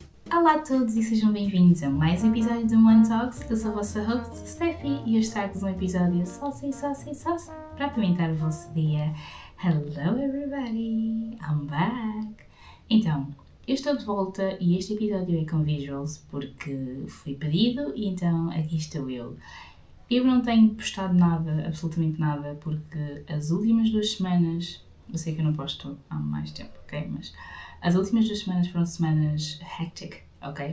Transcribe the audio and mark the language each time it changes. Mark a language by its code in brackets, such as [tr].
[pt] Olá a todos e sejam bem-vindos a mais um episódio do One Talks. Eu sou a vossa host, Steffi, e hoje trago-vos um episódio saucy para apimentar o vosso dia. [en] Hello everybody, I'm back! [pt] Então, eu estou de volta e este episódio é com visuals porque foi pedido e então aqui estou eu. Eu não tenho postado nada, absolutamente nada, porque as últimas 2 semanas, eu sei que eu não posto há mais tempo, ok? Mas as últimas 2 semanas foram semanas hectic, ok?